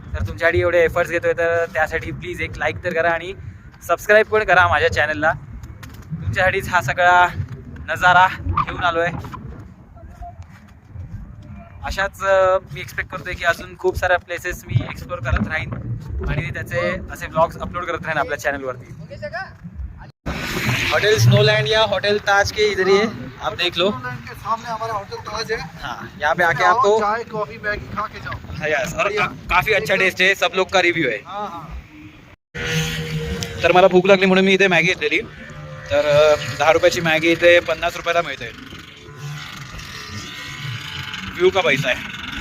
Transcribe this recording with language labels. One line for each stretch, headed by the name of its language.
Marathi: तर तुमच्यासाठी एवढे एफर्ट्स घेतो आहे, तर त्यासाठी प्लीज एक लाईक तर करा आणि सबस्क्राईब पण करा माझ्या चॅनलला. तुमच्यासाठीच हा सगळा नजारा घेऊन आलो आहे. अशाच मी एक्सपेक्ट करतोय की अजून खूप साऱ्या प्लेसेस मी एक्सप्लोर करत राहीन आणि त्याचे असे ब्लॉग्स अपलोड करत राहीन आपल्या चैनलवरती.
Hindi: होटल स्नोलैंड या होटल ताज के इधर ही है, आप देख लो. सामने हमारा होटल ताज है. हाँ, यहाँ पे आके आपको चाय कॉफी मैगी खा के जाओ. यस, और काफी अच्छा टेस्ट है. सब लोग का रिव्यू है. हाँ हाँ.
Marathi: तर मला भूक लागली म्हणून मी इथे मॅगी घेतलेली. तर 10 रुपयाची मॅगी इथे 50 रुपयाला मिळते.
Hindi: व्यू का पैसा है.